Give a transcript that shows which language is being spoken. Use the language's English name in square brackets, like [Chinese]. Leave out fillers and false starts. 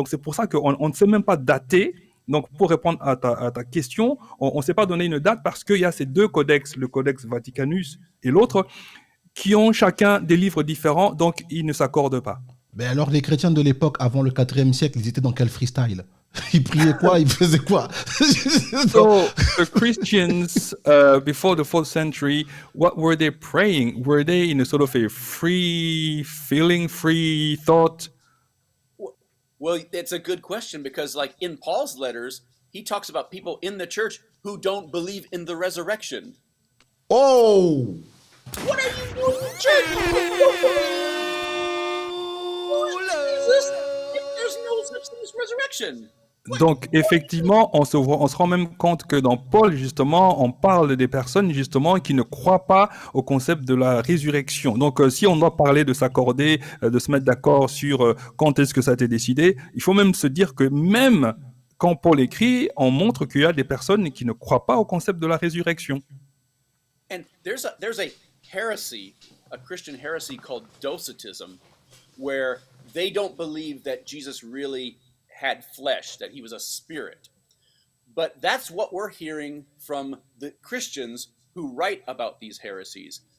[French] Donc c'est pour ça qu'on ne sait même pas dater. Donc pour répondre à ta question, on ne sait pas donner une date parce qu'il y a ces 2 codex, le codex Vaticanus et l'autre, qui ont chacun des livres différents, donc ils ne s'accordent pas. Mais alors, les chrétiens de l'époque, avant le 4e siècle, ils étaient dans quel freestyle? Ils priaient quoi? Ils faisaient quoi? [English] So the Christians before the 4th century, what were they praying? Were they in a sort of a free feeling, free thought? Well, it's a good question because, like in Paul's letters, he talks about people in the church who don't believe in the resurrection. Oh! What are you doing in church? Jesus, if there's no such thing as resurrection. [French] Donc, effectivement, on se rend même compte que dans Paul, justement, on parle des personnes, justement, qui ne croient pas au concept de la résurrection. Donc, si on doit parler de s'accorder, de se mettre d'accord sur quand est-ce que ça a été décidé, il faut même se dire que même quand Paul écrit, on montre qu'il y a des personnes qui ne croient pas au concept de la résurrection. [English] And there's a heresy, a Christian heresy called Docetism, where they don't believe that Jesus really had flesh, that he was a spirit. But that's what we're hearing from the Christians who write about these heresies.